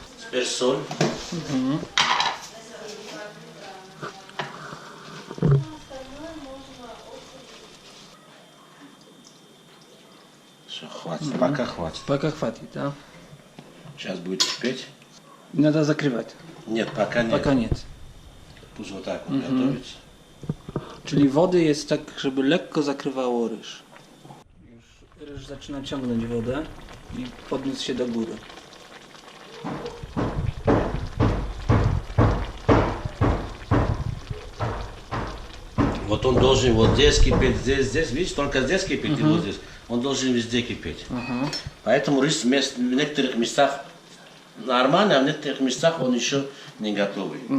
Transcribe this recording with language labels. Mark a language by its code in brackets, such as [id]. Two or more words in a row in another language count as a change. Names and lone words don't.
[ru] Теперь соль. Все, хватит, пока хватит. Пока хватит, да? Сейчас будет кипеть. Надо закрывать. Нет, пока нет. Пока нет. Pust вот так вот готовится. [pl] Czyli wody jest tak, żeby lekko zakrywało ryż. Już ryż zaczyna ciągnąć wodę i podniósł się do góry. [ru] Вот он должен вот здесь кипеть, здесь, видишь, только здесь кипеть и вот здесь. Он должен везде кипеть. Поэтому рис в некоторых местах нормально, а в некоторых местах он еще не готовый.